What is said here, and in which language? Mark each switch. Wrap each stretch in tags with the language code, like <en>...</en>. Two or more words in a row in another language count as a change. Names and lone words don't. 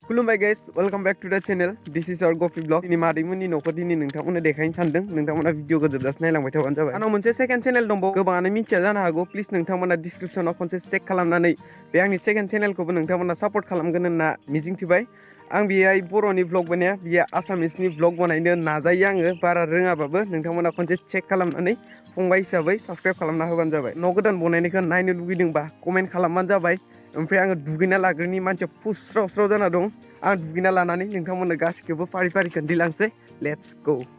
<brx>खुलुमबाय गाइस</brx> <en>welcome back to the channel this is our Gafi blog</en> <brx>दिनै मादैमोननि न'खौ दिनै नोंथांमोननो देखायनो सानदों नोंथांमोना भिडिअखौ जोबजासे नायलांबाय थाबानो जाबाय आंनाव मोनसे</brx> <en>second channel</en> <brx>दंबावो गोबाङानो मिथिया जानो हागौ प्लिज नोंथांमोना डिस्क्रिप्शनाव खनसे चेक खालामनानै बे आंनि सेकेन्ड चेनेलखौबो नोंथांमोना सापर्ट खालामगोन होनना मिजिंथिबाय आं बेहाय बर'नि ब्लग बानाया बियो आसामिसनि ब्लग बानायनो नाजायो आङो बारा रोङाबाबो नोंथांमोना खनसे चेक खालामनानै फंबाय हिसाबै साबस्क्राइब खालामना होबानो जाबाय न' गोदान बनायनायखौ नायनो लुगैदोंबा कमेन्ट खालामबानो जाबाय ओमफ्राय आङो दुगैना लाग्रोनि मानसिया फुस्राव स्राव जाना दं आं दुगैना लानानै नोंथांमोननो गासिखौबो फारि फारि खोन्थिलांसै</brx> <en>let's go</en>